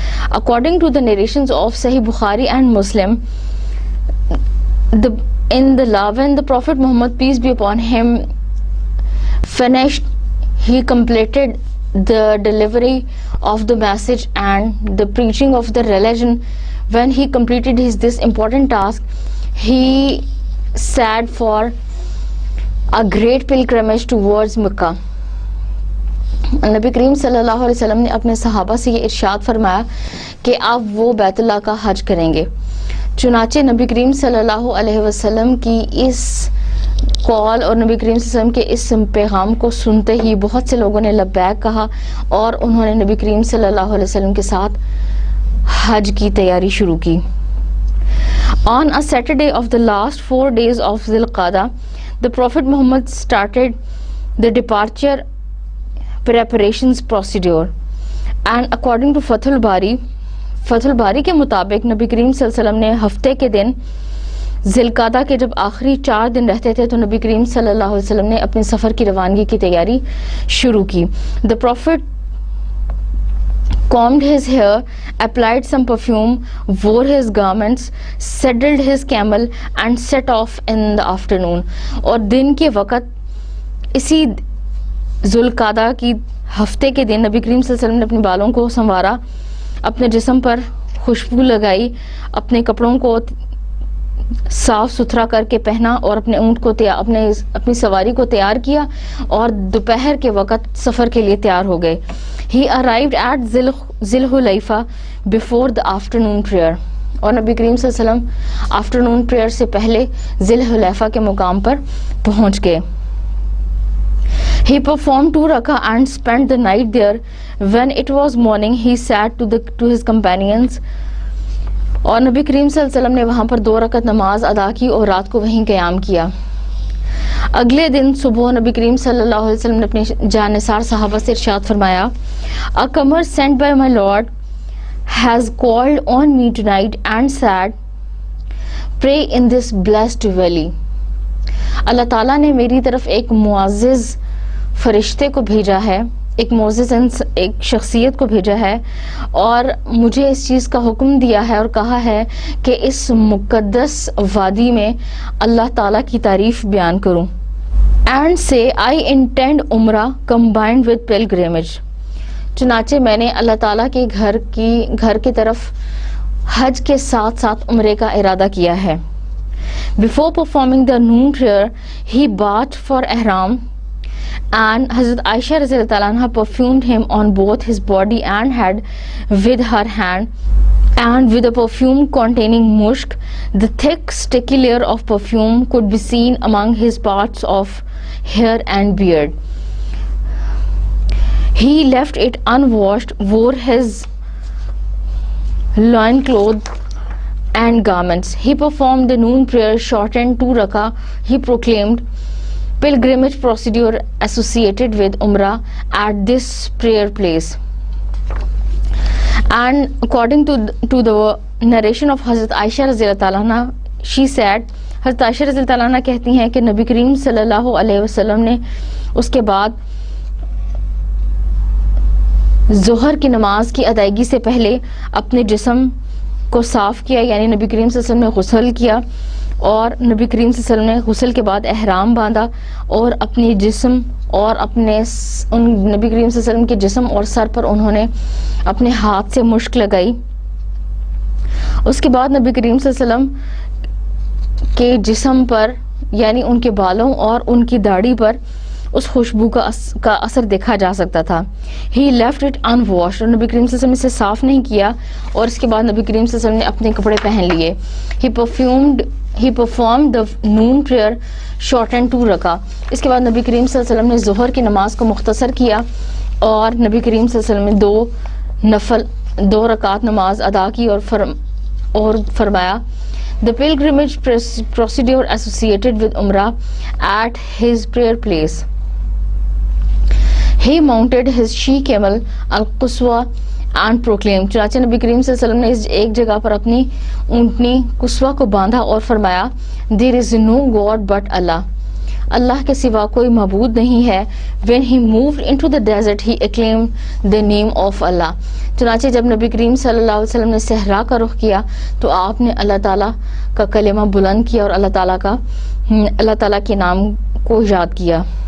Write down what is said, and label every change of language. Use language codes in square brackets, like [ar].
[en] According to the narrations of Sahih Bukhari and Muslim, when the Prophet Muhammad, peace be upon him, finished, he completed the delivery of the message and the preaching of the religion. When he completed this important task, he set for a great pilgrimage towards Mecca. [ur] نبی کریم صلی اللہ علیہ وسلم نے اپنے صحابہ سے یہ ارشاد فرمایا کہ آپ وہ بیت اللہ کا حج کریں گے. چنانچہ نبی کریم صلی اللہ علیہ وسلم کی اس کال اور نبی کریم صلی اللہ علیہ وسلم کے اس پیغام کو سنتے ہی بہت سے لوگوں نے لبیک کہا اور انہوں نے نبی کریم صلی اللہ علیہ وسلم کے ساتھ حج کی تیاری شروع کی. [en] On a Saturday of the last 4 days of Dhul Qa'dah, the Prophet Muhammad started the departure preparations procedure, and according to Fath al-Bari [ur] کے مطابق نبی کریم صلی اللہ علیہ وسلم نے ہفتے کے دن ذی القعدہ کے جب آخری 4 دن رہتے تھے تو نبی کریم صلی اللہ علیہ وسلم نے اپنے سفر کی روانگی کی تیاری شروع کی. [en] The Prophet combed his hair, applied some perfume, wore his garments, saddled his camel and set off in the afternoon. [ur] اور دن کے وقت اسی ذو القعدہ کی ہفتے کے دن نبی کریم صلی اللہ علیہ وسلم نے اپنے بالوں کو سنوارا, اپنے جسم پر خوشبو لگائی, اپنے کپڑوں کو صاف ستھرا کر کے پہنا اور اپنے اونٹ کو اپنی سواری کو تیار کیا اور دوپہر کے وقت سفر کے لیے تیار ہو گئے. [en] He arrived at ذی الحلیفہ before the afternoon prayer. [ur] اور نبی کریم صلی اللہ علیہ وسلم [en] afternoon prayer [ur] سے پہلے ذی الحلیفہ کے مقام پر پہنچ گئے. [en] He performed 2 rakah and spent the night there. When it was morning, he said to his companions. [ur] اور نبی کریم صلی اللہ علیہ وسلم نے وہاں پر 2 رکعت نماز ادا کی اور رات کو وہیں قیام کیا. اگلے دن صبح نبی کریم صلی اللہ علیہ وسلم نے اپنے جانثار صحابہ سے ارشاد فرمایا, [en] A comer sent by my Lord has called on me tonight and said, Pray in this blessed valley. [ur] اللہ تعالیٰ نے میری طرف ایک معزز فرشتے کو بھیجا ہے, ایک معزز ایک شخصیت کو بھیجا ہے اور مجھے اس چیز کا حکم دیا ہے اور کہا ہے کہ اس مقدس وادی میں اللہ تعالیٰ کی تعریف بیان کروں. [en] And say I intend عمرہ combined with pilgrimage. [ur] چنانچہ میں نے اللہ تعالیٰ کے گھر کی طرف حج کے ساتھ ساتھ عمرے کا ارادہ کیا ہے. [en] Before performing the noon prayer, he bathed for ihram, and Hazrat Aisha radhiyallahu anha perfumed him on both his body and head with her hand, and with a perfume containing musk. The thick sticky layer of perfume could be seen among his parts of hair and beard. He left it unwashed, wore his loin cloth and garments. He performed the noon prayer, shortened 2 rakah. He proclaimed pilgrimage procedure associated with Umrah at this prayer place. And according to the narration of Hazrat Aisha radhiyallahu anha, she said, Hazrat Aisha radhiyallahu anha [ur] کہتی ہیں کہ نبی کریم صلی اللہ علیہ وسلم نے اس کے بعد ظہر کی نماز کی ادائیگی سے پہلے اپنے جسم کو صاف کیا, یعنی نبی کریم صلی اللہ علیہ وسلم نے غسل کیا اور نبی کریم صلی اللہ علیہ وسلم نے غسل کے بعد احرام باندھا اور اپنی جسم اور اپنے نبی کریم صلی اللہ علیہ وسلم کے جسم اور سر پر انہوں نے اپنے ہاتھ سے مشک لگائی. اس کے بعد نبی کریم صلی اللہ علیہ وسلم کے جسم پر یعنی ان کے بالوں اور ان کی داڑھی پر اس خوشبو کا اثر دیکھا جا سکتا تھا. [en] He left it unwashed, [ur] اور نبی کریم صلی اللہ علیہ وسلم اسے صاف نہیں کیا اور اس کے بعد نبی کریم صلی اللہ علیہ وسلم نے اپنے کپڑے پہن لیے. [en] He performed the noon prayer shortened 2 رکعہ. [ur] اس کے بعد نبی کریم صلی اللہ علیہ وسلم نے ظہر کی نماز کو مختصر کیا اور نبی کریم صلی اللہ علیہ وسلم نے 2 رکعات نماز ادا کی اور فرمایا [en] the pilgrimage procedure associated with Umrah at his prayer place. He mounted his she-camel al-Quswa and proclaimed. [ur] چنانچہ نبی کریم صلی اللہ علیہ وسلم نے ایک جگہ پر اپنی اونٹنی قصوہ کو باندھا اور فرمایا [en] there is no God but Allah. [ur] اللہ کے سوا کوئی معبود نہیں ہے. [en] When he moved into the desert he acclaimed the name of Allah. [ur] چنانچہ جب نبی کریم صلی اللہ علیہ وسلم نے صحرا کا رخ کیا تو آپ نے اللہ تعالیٰ کا کلمہ بلند کیا اور اللہ تعالیٰ کے نام کو یاد کیا.